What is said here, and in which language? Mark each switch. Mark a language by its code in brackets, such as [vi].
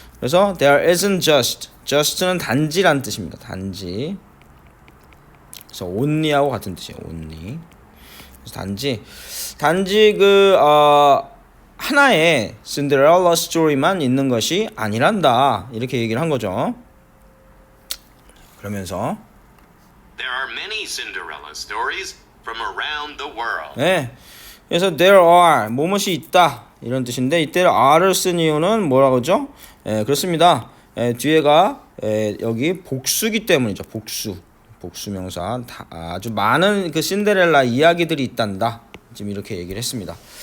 [ko] 그래서 [en] there isn't just [ko] 는 단지란 뜻입니다. 단지. 그래서 only하고 같은 뜻이에요. [en] only. [ko] 그래서 단지 그 하나의 신데렐라 스토리만 있는 것이 아니란다. 이렇게 얘기를 한 거죠. 그러면서 [en] There are many Cinderella stories from around the world. [ko] 네. 그래서 [en] there are [ko] 뭐뭇이 있다 이런 뜻인데 이때 are를 쓴 이유는 뭐라고 하죠? 그렇습니다. 뒤에가 여기 복수기 때문이죠. 복수명사 아주 많은 그 신데렐라 이야기들이 있단다. 지금 이렇게 얘기를 했습니다.